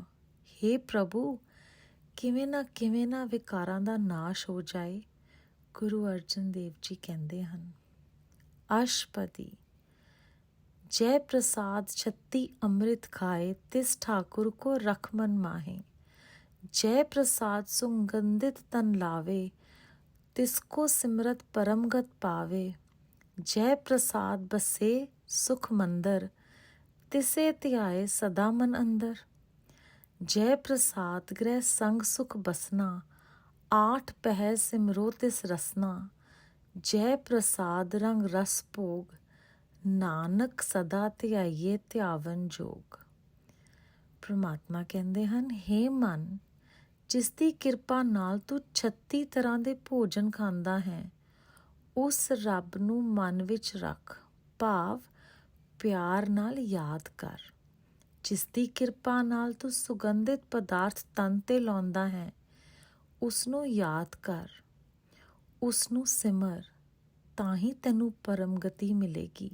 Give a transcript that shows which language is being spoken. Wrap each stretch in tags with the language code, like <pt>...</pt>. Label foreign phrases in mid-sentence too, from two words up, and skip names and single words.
<pa>ਹੇ ਪ੍ਰਭੂ, ਕਿਵੇਂ ਨਾ ਵਿਕਾਰਾਂ ਦਾ ਨਾਸ਼ ਹੋ ਜਾਏ। ਗੁਰੂ ਅਰਜਨ ਦੇਵ ਜੀ ਕਹਿੰਦੇ ਹਨ। ਅਸ਼ਟਪਦੀ। ਜੈ ਪ੍ਰਸਾਦ ਛੱਤੀ ਅੰਮ੍ਰਿਤ ਖਾਏ, ਤਿਸ ਠਾकुर ਕੋ ਰਖ ਮਨ ਮਾਹੇ। ਜਯ ਪ੍ਰਸਾਦ ਸੁਗੰਧਿਤ ਤਨ ਲਾਵੇ, ਤਿਸਕੋ ਸਿਮਰਤ ਪਰਮਗਤ ਪਾਵੇ। ਜਯ ਪ੍ਰਸਾਦ ਬਸੇ ਸੁਖ ਮੰਦਰ, ਤਿਸੇ ਧਿਆਏ ਸਦਾ ਮਨ ਅੰਦਰ। ਜਯ ਪ੍ਰਸਾਦ ਗ੍ਰਿਹ ਸੰਗ ਸੁਖ ਬਸਨਾ, ਆਠ ਪਹਰ ਸਿਮਰੋ ਤਿਸ ਰਸਨਾ। ਜਯ ਪ੍ਰਸਾਦ ਰੰਗ ਰਸ ਭੋਗ, ਨਾਨਕ ਸਦਾ ਧਿਆਈਏ ਧਿਆਵਨ ਜੋਗ।</pa> <hi>परमात्मा कहते हैं, हे मन,</hi> <pa>ਜਿਸ ਦੀ ਕਿਰਪਾ ਨਾਲ ਤੂੰ 36 ਤਰ੍ਹਾਂ ਦੇ ਭੋਜਨ ਖਾਂਦਾ ਹੈ, ਉਸ ਰੱਬ ਨੂੰ ਮਨ ਵਿੱਚ ਰੱਖ, ਭਾਵ ਪਿਆਰ ਨਾਲ ਯਾਦ ਕਰ। ਜਿਸ ਦੀ ਕਿਰਪਾ ਨਾਲ ਤੂੰ ਸੁਗੰਧਿਤ ਪਦਾਰਥ ਤਨ 'ਤੇ ਲਾਉਂਦਾ ਹੈ, ਉਸ ਨੂੰ ਯਾਦ ਕਰ, ਉਸ ਨੂੰ ਸਿਮਰ, ਤਾਂ ਹੀ ਤੈਨੂੰ ਪਰਮਗਤੀ ਮਿਲੇਗੀ।</pa>